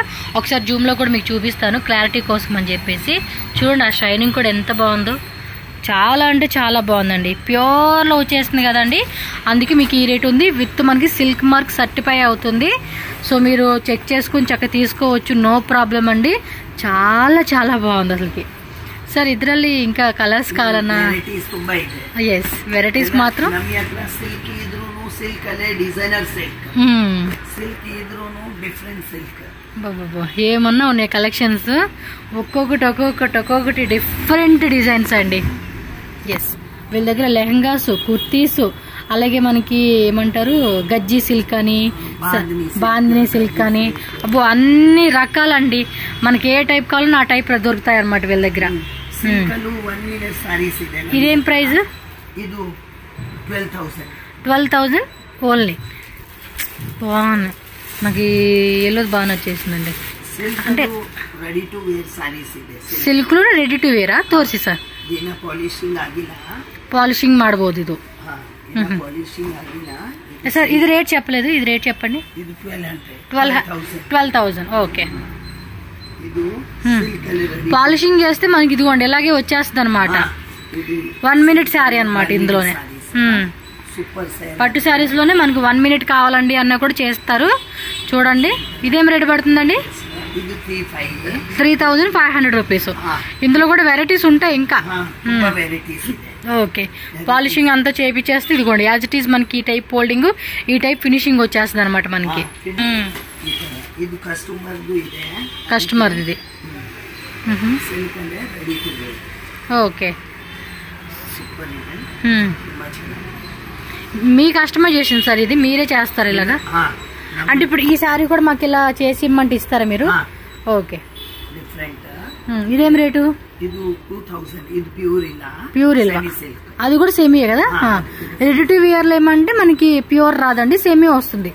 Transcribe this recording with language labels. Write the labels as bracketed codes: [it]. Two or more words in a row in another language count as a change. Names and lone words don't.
[te] ఒకసారి జూమ్లో కూడా మీకు చూపిస్తాను క్లారిటీ కోసం అని చెప్పేసి. చూడండి ఆ షైనింగ్ కూడా ఎంత బాగుందో. చాలా అంటే చాలా బాగుందండి. ప్యూర్లో వచ్చేస్తుంది కదండి, అందుకే మీకు ఈ రేట్ ఉంది. విత్ మనకి [en] silk mark certify [te] అవుతుంది. సో మీరు చెక్ చేసుకుని చక్కగా తీసుకోవచ్చు, [en] no problem [te] అండి. చాలా చాలా బాగుంది అసలుకి. [kn] ಸರ್ ಇದರಲ್ಲಿ ఇంకా ಕಲರ್ಸ್ ಕಾಲನ ವೆರೈಟೀಸ್ ತುಂಬಾ ಇದೆ. [en] yes varieties [kn] ಮಾತ್ರ ನಮ್ಮ ಹತ್ರ ಸಿಲ್ಕ್ ಇದ್ರೂನು ಸಿಲ್ಕ್ ಅಲ್ಲೇ [en] designer silk, [kn] ಸಿಲ್ಕ್ ಇದ್ರೂನು [en] different silk. [te] బాబా ఏమన్నా ఉన్నాయి కలెక్షన్స్, ఒక్కొక్కటి [en] different designs [te] అండి. ఎస్ వీళ్ళ దగ్గర లెహంగాస్, కుర్తీస్, అలాగే మనకి ఏమంటారు గజ్జి సిల్క్ అని, బాందిని సిల్క్ అని, అబ్బో అన్ని రకాలండి. మనకి ఏ టైప్ కావాలన్నా ఆ టైప్ దొరుకుతాయి అన్నమాట వీళ్ళ దగ్గర. ఇదేం ప్రైస్? [kn] ಇದು [te] 12,000 ఓన్లీ. బాగున్నాయి, నాకు ఎల్లో బాగా నచ్చేసిందండి. అంటే [en] ready to wear sarees [kn] ಇದೆ. [en] silk ready to weara [kn] ತೋರಿಸಿ ಸರ್. ದಿನ ಪಾಲಿಶಿಂಗ್ ಆಗಿಲ್ಲ, పాలిషింగ్ ಮಾಡಬಹುದು ಇದು. ಪಾಲಿಶಿಂಗ್ ಆಗಿಲ್ಲ [te] సార్ ఇది రేట్ చెప్పలేదు, ఇది రేట్ చెప్పండి. [kn] ಇದು [te] 12,000. ఓకే. [kn] ಇದು ಸಿಲ್ಕ್ ಅಲ್ಲಿ ರೆಡಿ [te] పాలిషింగ్ చేస్తే మనకి ఇదిగోండి ఇలాగే వచ్చేస్తుంది అనమాట. [en] 1 minute saree [te] అనమాట ఇందులోనే. [en] super saree, [te] పట్టు శారీస్ లోనే మనకు 1 minute కావాలండి అన్న కూడా చేస్తారు. చూడండి ఇదేం రేట్ పడుతుందండి? [kn] ಇದು [te] 3,500 రూపీస్. ఇందులో కూడా వెరైటీస్ ఉంటాయి ఇంకా. [kn] వెరైటీస్ ಇದೆ. [te] ఓకే, పాలిషింగ్ అంతా చేపించేస్తే ఇదిగోండి [en] as it is [te] మనకి ఈ [en] type folding, [te] ఈ [en] type finishing [te] వచ్చేస్తుంది అనమాట మనకి. [kn] ಇದು ಕಸ್ಟಮರ್ದು ಇದೆ, [te] కస్టమర్ ఇది. [kn] ಸಿಲ್ಕ್ ಅಂದ್ರೆ [en] ready to wear. [te] ఓకే, [kn] సూపర్ ಇದೆ, ತುಂಬಾ ಚೆನ್ನಾಗಿದೆ. [te] మీ కస్టమైజేషన్ సార్ ఇది మీరే చేస్తారు ఇలాగా? అంటే ఇప్పుడు ఈ సారీ కూడా మాకు ఇలా చేసి ఇమ్మంటే ఇస్తారా మీరు? ఓకే. డిఫరెంట్. ఇదేం రేటు? ಇದು 2,000. ఇది ప్యూర్ ఇలా, ప్యూర్ ఇలా, అది కూడా సేమీ కదా. [en] ready to wear [te] లో ఏమంటే మనకి ప్యూర్ రాదండి, సేమీ వస్తుంది.